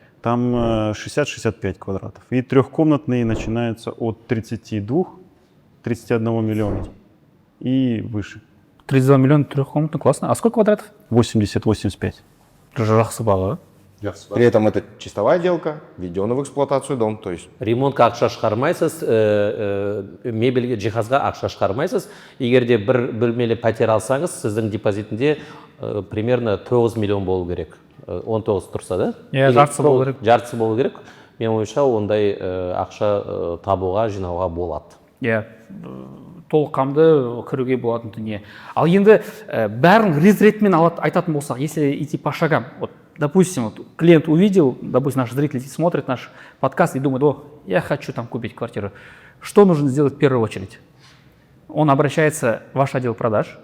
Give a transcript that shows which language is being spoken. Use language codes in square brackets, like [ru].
[ru] Там 60-65 квадратов. И трехкомнатные начинаются от 32-31 миллиона и выше. 32 миллиона трехкомнатная, классно. А сколько квадратов? 80-85. [kk] Жақсы баға. [ru] При этом это чистовая отделка, введенный в эксплуатацию дом, то есть [kk] ремонтқа ақша шығармайсыз, мебельге, жиһазға ақша шығармайсыз. Егер де бір бөлмелі пәтер алсаңыз, сіздің депозитінде примерно 9 миллион болу керек. 19 тұрса, да? Иә, жартысы болу керек. Жартысы болу керек. Мен ойымша, ондай ақша табуға, жинауға болады. Иә, толыққанды кіруге болатын дүние. Ал енді бәрін ретмен айтатын болсақ, [ru] если идти по шагам, вот, допустим, вот, клиент увидел, допустим, наш зритель смотрит наш подкаст и думает, о, я хочу там купить квартиру. Что нужно сделать в первую очередь? Он обращается в ваш отдел продаж.